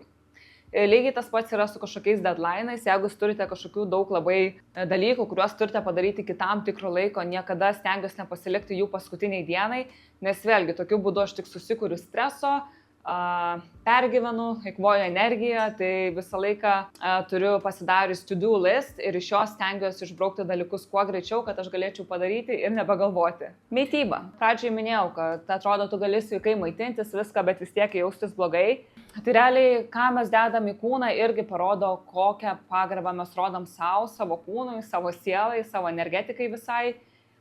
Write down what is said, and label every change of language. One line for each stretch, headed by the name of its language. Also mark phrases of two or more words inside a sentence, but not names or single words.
Lithuanian: Lygiai tas pats yra su kažkokiais deadline'ais. Jeigu turite kažkokių daug labai dalykų, kuriuos turite padaryti iki tam tikro laiko, niekada stengiuosi nepasilikti jų paskutiniai dienai, nes vėlgi tokiu būdu aš tik susikuriu streso, pergyvenu, eikvoju energiją, tai visą laiką turiu pasidarius
English: to-do list
Lithuanian: ir iš jos stengiuosi išbraukti dalykus kuo greičiau, kad aš galėčiau padaryti ir nebegalvoti. Mityba. Pradžiai minėjau, kad atrodo, tu gali sveikai maitintis viską, bet vis tiek jaustis blogai. Tai realiai, ką mes dedam į kūną, irgi parodo, kokią pagarbą mes rodom savo kūnui, savo sielai, savo energetikai visai.